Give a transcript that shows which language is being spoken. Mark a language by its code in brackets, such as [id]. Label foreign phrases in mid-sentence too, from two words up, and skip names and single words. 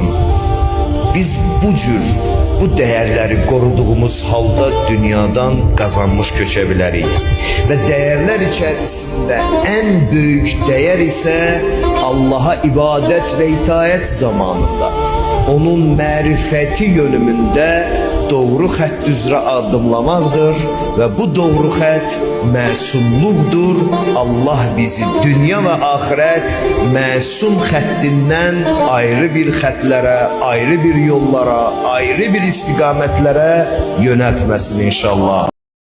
[az] Biz bu cür, bu [tr] değerleri koruduğumuz [az] halda dünyadan kazanmış köçe bilərik. [tr] Ve değerler içerisinde en büyük değer ise Allah'a ibadet ve itaat zamanında, onun marifeti yönümünde [az] doğru xətt üzrə addımlamaqdır və bu doğru xətt məsumluqdur. Allah bizi dünya və axirət məsum xəttindən ayrı bir xətlərə, ayrı bir yollara, ayrı bir istiqamətlərə yönəltməsin inşallah.